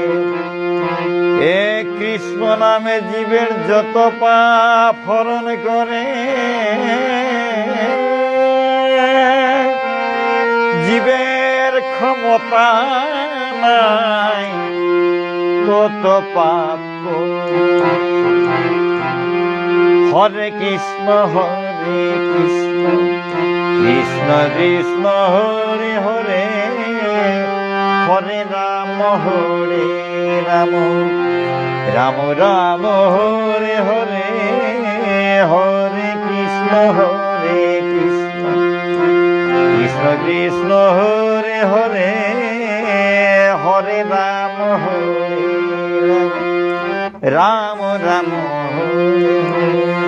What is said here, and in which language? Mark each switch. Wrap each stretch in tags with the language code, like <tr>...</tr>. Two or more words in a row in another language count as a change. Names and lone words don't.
<bn>হে কৃষ্ণ নামে জীবের যত পাপ হরণ করে, জীবের ক্ষমতা নাই তত পাপ করে।</bn> <sa>হরে কৃষ্ণ হরে কৃষ্ণ কৃষ্ণ কৃষ্ণ হরে হরে, হরে রাম হরে রাম রাম রাম হরে হরে, হরে কৃষ্ণ হরে কৃষ্ণ কৃষ্ণ কৃষ্ণ হরে হরে, হরে রাম হরে রাম রাম রাম হরে হরে।</sa>